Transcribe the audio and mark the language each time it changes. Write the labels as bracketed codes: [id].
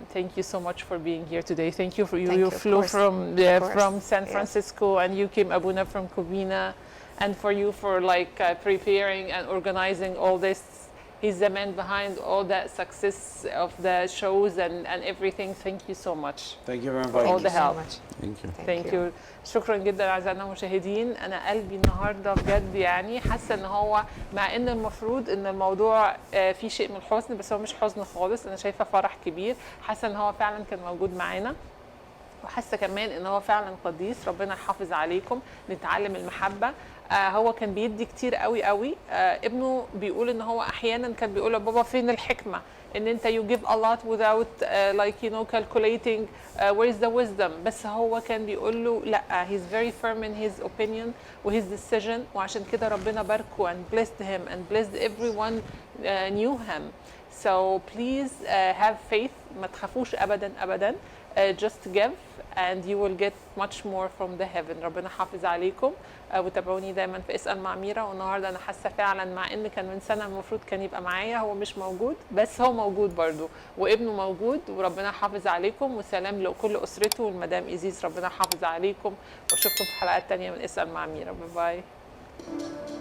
[en] Thank you so much for being here today. Thank you for you flew from San Francisco, and you came, Abuna, from Covina, and for you for preparing and organizing all this. He's the man behind all that success of the shows and everything. Thank you so much. Thank you very much. For all the help. Thank you. Thank you. [ar] شكرا جدا اعزائنا المشاهدين. انا قلبي النهارده بجد يعني حاسه ان هو مع ان المفروض ان الموضوع فيه شيء من الحزن، بس هو مش حزن خالص. انا شايفه فرح كبير، حاسه ان هو فعلا كان موجود معانا، وحاسه كمان ان هو فعلا قديس. ربنا يحافظ عليكم. نتعلم المحبه. هو كان بيدي كتير قوي قوي. ابنه بيقول ان هو احيانا كان بيقول له بابا فين الحكمه، ان انت [en] you give a lot without calculating where is the wisdom. [ar] بس هو كان بيقول له لا، [en] he's very firm in his opinion [ar] و his decision، وعشان كده ربنا باركه [en] and blessed him and blessed everyone knew him. So please have faith. [ar] ما تخافوش ابدا ابدا. [en] Just give and you will get much more from the heaven. [ar] ربنا حافظ عليكم. وتابعوني دايما في اسأل مع ميرا. والنهارده انا حاسه فعلا مع ان كان من سنه المفروض كان يبقى معايا، هو مش موجود بس هو موجود برضو وابنه موجود، وربنا حافظ عليكم. وسلام لكل اسرته والمدام إيزيز، ربنا حافظ عليكم. واشوفكم في حلقات تانية من اسأل مع ميرا. باي باي.